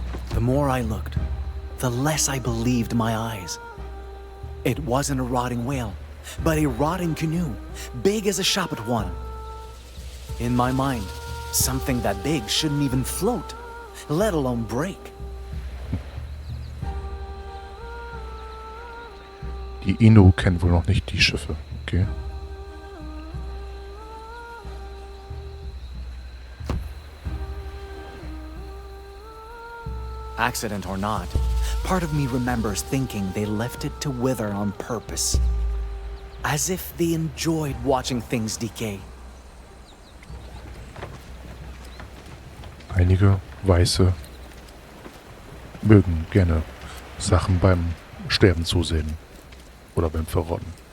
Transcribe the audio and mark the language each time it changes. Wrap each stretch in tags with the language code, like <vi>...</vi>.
<en>The more I looked, the less I believed my eyes. It wasn't a rotting whale, but a rotting canoe, big as a shop at one. In my mind, something that big shouldn't even float, let alone break.</en> <de>Die Inu kennen wohl noch nicht die Schiffe. Okay.</de> <en>Accident or not, part of me remembers thinking they left it to wither on purpose. As if they enjoyed watching things decay.</en> <de>Einige Weiße mögen gerne Sachen beim Sterben zusehen. Oder beim Verrotten.</de>